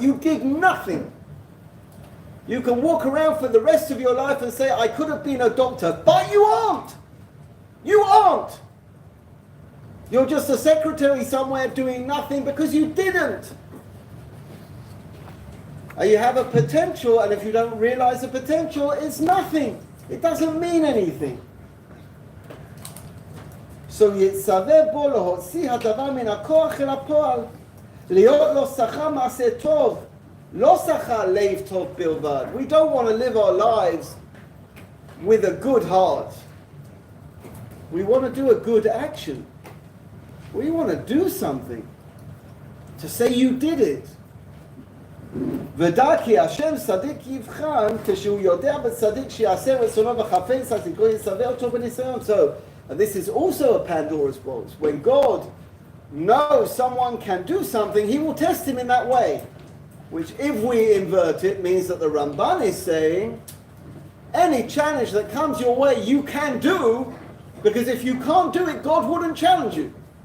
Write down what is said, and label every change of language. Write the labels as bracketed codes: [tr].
[en] You did nothing. You can walk around for the rest of your life and say, I could have been a doctor, but you aren't. You aren't. You're just a secretary somewhere doing nothing because you didn't. You have a potential, and if you don't realize the potential, it's nothing. It doesn't mean anything. [he] So יצווה בו להוציא הדבר מן הכוח אל הפועל, להיות לו שכר מעשה טוב, לא שכר לב טוב בלבד. [en] We don't want to live our lives with a good heart. We want to do a good action. We want to do something. To say you did it. [he] ודע כי השם צדיק יבחן כשהוא יודע בצדיק שיעשה רצונו וחפץ אז יקרא יצווה אותו בניסיון. [en] So, and this is also a Pandora's box. When God knows someone can do something, he will test him in that way. Which, if we invert it, means that the Ramban is saying, any challenge that comes your way, you can do, because if you can't do it, God wouldn't challenge you.